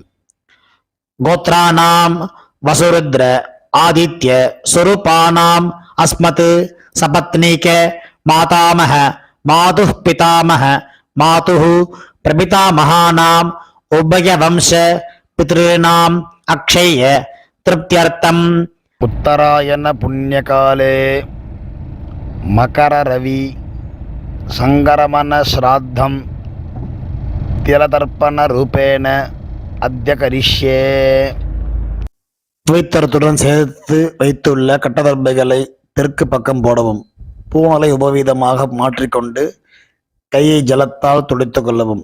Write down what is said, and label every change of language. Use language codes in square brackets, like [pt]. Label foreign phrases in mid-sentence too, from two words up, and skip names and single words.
[sa] गोत्राणाम् वसुरुद्र आदित्य स्वरूपाणाम् अस्मत् सपत्नीक मातामह मातुः पितामह मातुः प्रपितामहानाम् उभय वंश पितृणाम् अक्षय तृप्त्यर्थम्. उत्तरायण पुण्यकाले मकर रवि संक्रमण श्राद्धम् तिलतर्पण रूपेण अद्य करिष्ये. [ta] பவித்திரத்துடன் சேர்த்து வைத்துள்ள கட்டதர்பைகளை தெற்கு பக்கம் போடவும். பூணலை உபவீதமாக மாற்றிக்கொண்டு கையை ஜலத்தால் துடைத்து கொள்ளவும்.